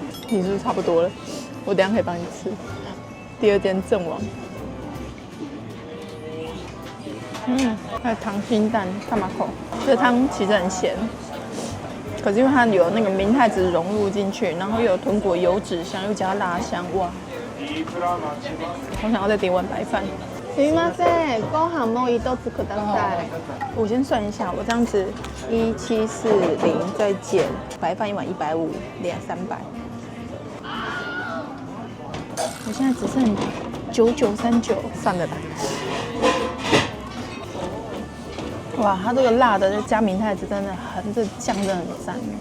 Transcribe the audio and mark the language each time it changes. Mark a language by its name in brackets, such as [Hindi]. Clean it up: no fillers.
[Chinese] 你是不是差不多了？我等一下可以帮你吃。第2间阵亡。还有溏心蛋、大马口，这汤其实很咸，可是因为它有那个明太子融入进去，然后又有豚骨油脂香，又加辣香，哇！我想要再点碗白饭。 [Japanese] すみません、ご飯もう一つください。 [Chinese] 我先算一下，我这样子1740再减白饭一碗150，连300。我现在只剩9939，算了吧。哇，它这个辣的加明太子真的很，这酱真的很赞。